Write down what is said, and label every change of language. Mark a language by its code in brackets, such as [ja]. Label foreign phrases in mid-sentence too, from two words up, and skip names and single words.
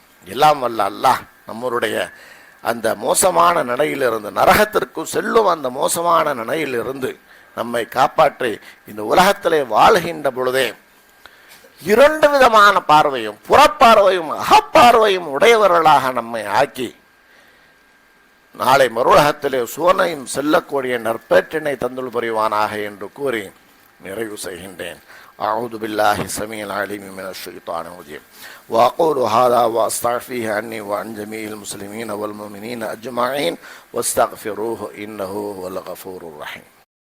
[ta] எல்லாம் வல்ல அல்லாஹ் நம்மளுடைய அந்த மோசமான நிலையிலிருந்து, நரகத்திற்கு செல்லும் அந்த மோசமான நிலையிலிருந்து நம்மை காப்பாற்றி இந்த உலகத்திலே வாழ்கின்ற பொழுதே இரண்டு விதமான பார்வையும், புறப்பார்வையும் அகப்பார்வையும் உடையவர்களாக நம்மை ஆக்கி நாளை மறுவுலகத்திலே சுவனையும் செல்லக்கூடிய நற்பேற்றினை தந்துள் புரிவானாக என்று கூறி நிறைவு செய்கின்றேன். [ar] أعوذ بالله السميع العليم من الشيطان الرجيم وأقول هذا وأستغفره عني وعن جميع المسلمين والمؤمنين أجمعين واستغفروه إنه هو الغفور الرحيم.